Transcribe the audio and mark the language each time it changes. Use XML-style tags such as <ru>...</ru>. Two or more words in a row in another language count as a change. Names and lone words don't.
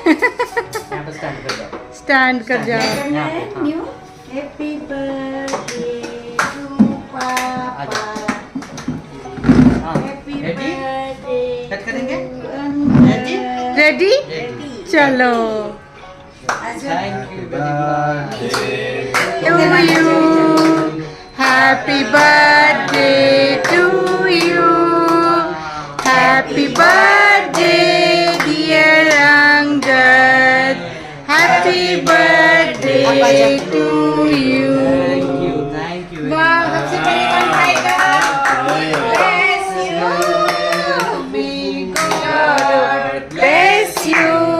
<hi>यहाँ पे स्टैंड कर जाओ। स्टैंड कर जाओ।</hi> <en>happy birthday to papa.</en> <hi>रेडी? कट करेंगे? रेडी? चलो।</hi> <en>thank you. To you, happy birthday to you, happy birthday dear Angad, happy birthday to you. thank you.</en> <hi>वाह, सबसे बड़ी कौन खाएगा?</hi> <en>Bless you, big God bless you.</en>